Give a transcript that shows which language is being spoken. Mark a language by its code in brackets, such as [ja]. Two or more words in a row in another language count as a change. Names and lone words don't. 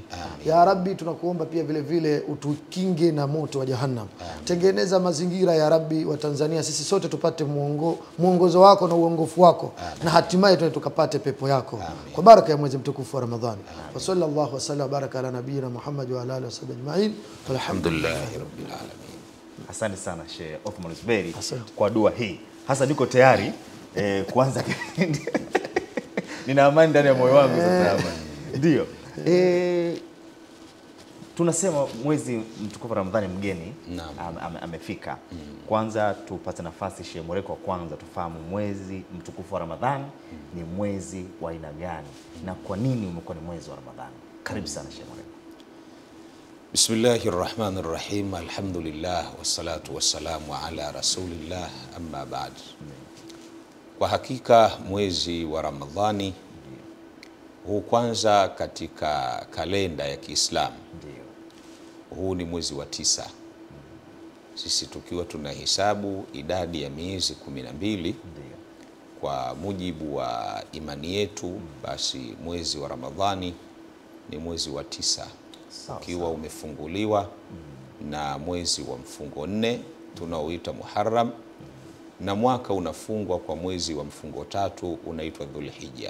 [ar] يا ربي [sw] tunakuomba pia vile vile utukinge na moto wa Jahannam. Tengeneza mazingira ya Rabbi wa Tanzania, sisi sote tupate muongozo wako na uongofu wako. Na hatimaye tukapate pepo yako. Kwa baraka ya mwezi mtukufu wa Ramadhani. [ar] وصلى الله وسلم وبارك على نبينا محمد وعلى آله وصحبه أجمعين. والحمد لله رب العالمين. [sw] Asante sana Sheikh Othman Zuberi kwa dua hii. Hasa niko tayari kuanza kipindi. Nina amani ndani ya moyo wangu sasa. Ndio. Tunasema mwezi mtukufu wa Ramadhani mgeni amefika. Kwanza tupate nafasi Sheikh Mwerekwa, kwanza tufahamu mwezi mtukufu wa Ramadhani ni mwezi wa aina gani na kwa nini umekuwa ni mwezi wa Ramadhani? Karibu sana Sheikh Mwerekwa. [ar] بسم الله الرحمن الرحيم. الحمد لله والصلاة والسلام على رسول الله أما بعد. [sw] Kwa hakika mwezi wa Ramadhani huu kwanza katika kalenda ya Kiislamu, huu ni mwezi wa 9. Sisi tukiwa tunahesabu idadi ya miezi 12 kwa mujibu wa imani yetu, basi mwezi wa Ramadhani ni mwezi wa 9 ukiwa umefunguliwa na mwezi wa mfungo 4 tunaoita Muharram, na mwaka unafungwa kwa mwezi wa mfungo 3 unaitwa Dhulhijja.